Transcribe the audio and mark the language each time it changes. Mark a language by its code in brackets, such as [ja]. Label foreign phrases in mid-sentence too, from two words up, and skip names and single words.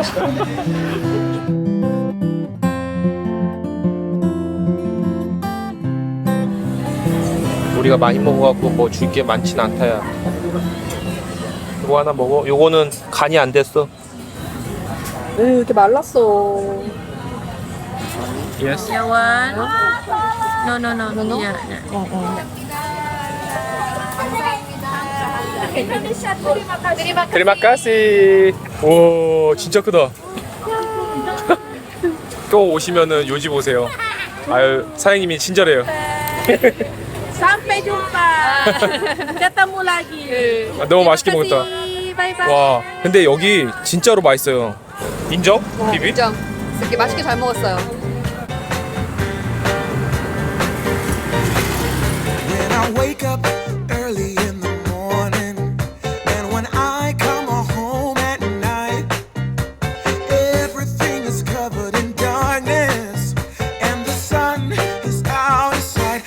[ko] 우리가 많이 먹어갖고 뭐 줄 게 많진 않다야. 이거 하나 먹어. 요거는 간이 안 됐어. 왜 이렇게 말랐어? [en] Yes. No. Yeah. [id] terima kasih. [ko] 오, 진짜 크다. 또 오시면은 요 집 오세요. 아유, 사장님이 친절해요. [id] Sampai jumpa. Ketemu lagi. [ko] 너무 맛있게 먹었다. [en] Bye bye. [ko] 와, 근데 여기 진짜로 맛있어요. 인정? 비비? 진짜 이렇게 맛있게 잘 먹었어요. [en] When I wake up early in the morning, and when I come home at night, everything is covered in darkness, and the sun is out of sight.